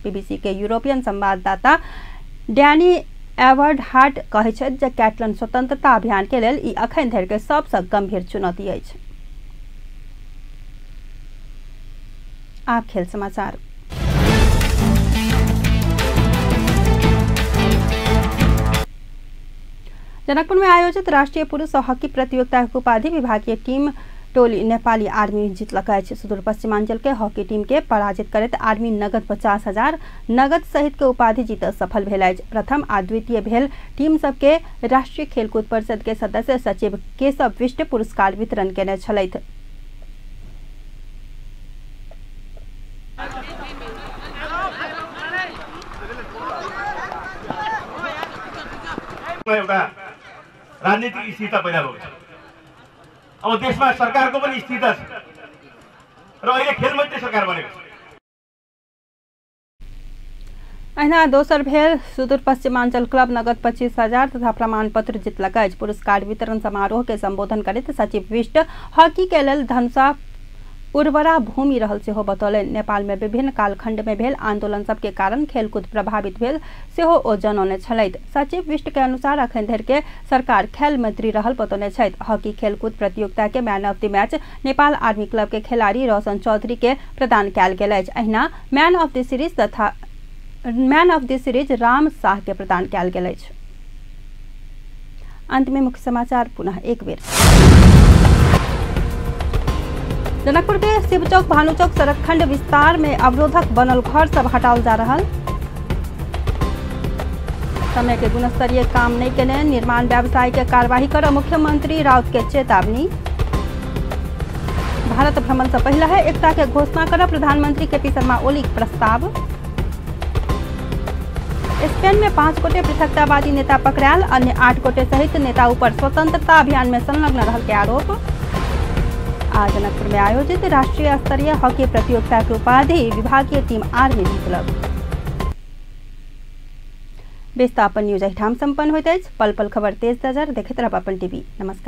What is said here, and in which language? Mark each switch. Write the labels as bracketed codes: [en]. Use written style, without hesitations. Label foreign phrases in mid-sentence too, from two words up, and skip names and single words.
[mai] बीबीसी के यूरोपियन संवाददाता डैनी एवर्ड हार्ट कहै छथि जे कैटलन स्वतंत्रता अभियान के लेल ई अखन धरि के सबसँ गंभीर चुनौती अछि। आप खेल समाचार। जनकपुर में आयोजित राष्ट्रीय पुरुष हॉकी प्रतियोगिता के उपाधि विभागीय टीम टोली नेपाली आर्मी जीतलक अछि। सुदूर पश्चिमांचल के हॉकी टीम के पराजित करैत आर्मी नगद 50,000 नगद सहित के उपाधि जीतऽ सफल भेल अछि। प्रथम आ द्वितीय भेल टीम सबके राष्ट्रीय खेलकूद परिषद के सदस्य सचिव केशव विष्ट पुरस्कार वितरण केने छलथि। [ne] राजनीतिक स्थिरता पैदा भएको छ। अब देशमा सरकारको पनि स्थिरता छ र अहिले खेल मन्त्री सरकार बनेको छ। [mai] अहिना दोसर भेल सुदूर पश्चिमांचल क्लब नगद 25,000 तथा प्रमाण पत्र जीतलक अछि। पुरस्कार वितरण समारोह के संबोधन करैत सचिव विष्ट हॉकी के लेल धनुषा उर्वरा भूमि रहल सेहो बतौलनि। नेपाल में विभिन्न कालखंड में भेल आंदोलन सब के कारण खेलकूद प्रभावित भेल सेहो ओ जनौने छलथि। सचिव विष्ट के अनुसार अखन धरि के सरकार खेल मंत्री रहल बतौने छथि। हॉकी खेलकूद प्रतियोगिता के मैन ऑफ द मैच नेपाल आर्मी क्लब के खिलाड़ी रोशन चौधरी के प्रदान कयल गेल अछि। अहिना मैन ऑफ द सीरीज राम शाह के प्रदान कयल गेल अछि। अंत में मुख्य समाचार पुनः एक बेर। जनकपुर के शिवचौक भानुचौक सड़क खंड विस्तार में अवरोधक बनल घर सब हटाओल जा रहा। समय के गुणस्तरीय काम नहीं केने निर्माण व्यवसाय के कार्यवाही कर मुख्यमंत्री राउत के चेतावनी। भारत भ्रमण से पहले है एकता के घोषणा कर प्रधानमंत्री केपी शर्मा ओली प्रस्ताव। स्पेन में 5 गोटे पृथकतावादी नेता पकड़ायल, अन्य 8 गोटे सहित नेता ऊपर स्वतंत्रता अभियान में संलग्न रहल के आरोप। आज जनकपुर में आयोजित राष्ट्रीय स्तरीय हॉकी प्रतियोगिता के उपाधि विभागीय टीम आर में जीतलक। बेस्ता अपन न्यूज एहिठाम संपन्न होइत अछि। पल पल खबर तेज नजर देखैत रहब अपन टीवी।